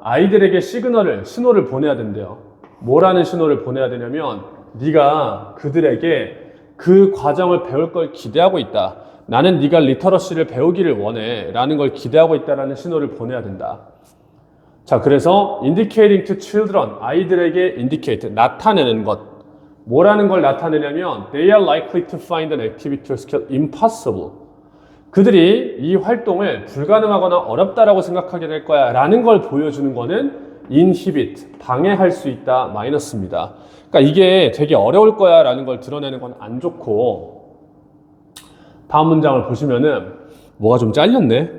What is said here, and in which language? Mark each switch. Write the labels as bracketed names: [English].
[Korean] 아이들에게 신호를 보내야 된대요. 뭐라는 신호를 보내야 되냐면 네가 그들에게 그 과정을 배울 걸 기대하고 있다. 나는 네가 리터러시를 배우기를 원해 라는 걸 기대하고 있다라는 신호를 보내야 된다. 자, 그래서 [English] indicating to children, [Korean] 아이들에게 indicate, 나타내는 것. 뭐라는 걸 나타내냐면 [English] they are likely to find an activity or skill impossible. [Korean] 그들이 이 활동을 불가능하거나 어렵다라고 생각하게 될 거야 라는 걸 보여주는 거는 inhibit, 방해할 수 있다, 마이너스입니다. 그러니까 이게 되게 어려울 거야 라는 걸 드러내는 건 안 좋고, 다음 문장을 보시면은 뭐가 좀 잘렸네.